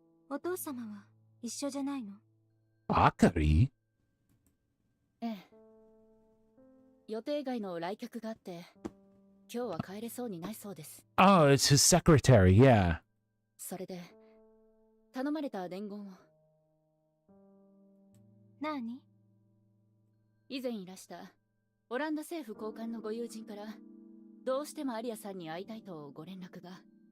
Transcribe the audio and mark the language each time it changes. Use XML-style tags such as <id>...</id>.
<ja>お父様は一緒じゃないの？</ja> <en>Akari?</en> <ja>ええ。予定外の来客があって、今日は帰れそうにないそうです。</ja> <en>Oh, it's his secretary, yeah.</en> <ja>それで、頼まれた伝言を。何？以前いらしたオランダ政府高官のご友人から、どうしてもアリアさんに会いたいとご連絡が。</ja>